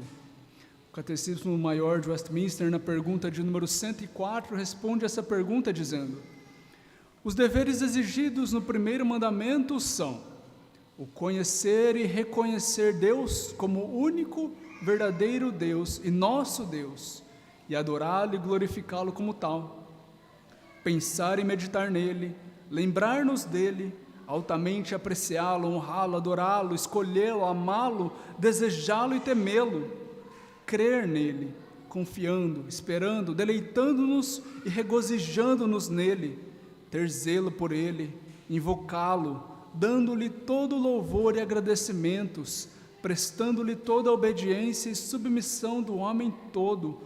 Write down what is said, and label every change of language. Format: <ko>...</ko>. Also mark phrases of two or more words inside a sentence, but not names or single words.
<pt>O Catecismo Maior de Westminster, na pergunta de número 104, responde essa pergunta dizendo: os deveres exigidos no primeiro mandamento são o conhecer e reconhecer Deus como o único verdadeiro Deus e nosso Deus, e adorá-lo e glorificá-lo como tal. Pensar e meditar nele, lembrar-nos dele, altamente apreciá-lo, honrá-lo, adorá-lo, escolhê-lo, amá-lo, desejá-lo e temê-lo. Crer nele, confiando, esperando, deleitando-nos e regozijando-nos nele. Ter zelo por ele, invocá-lo, dando-lhe todo louvor e agradecimentos, prestando-lhe toda a obediência e submissão do homem todo.</pt>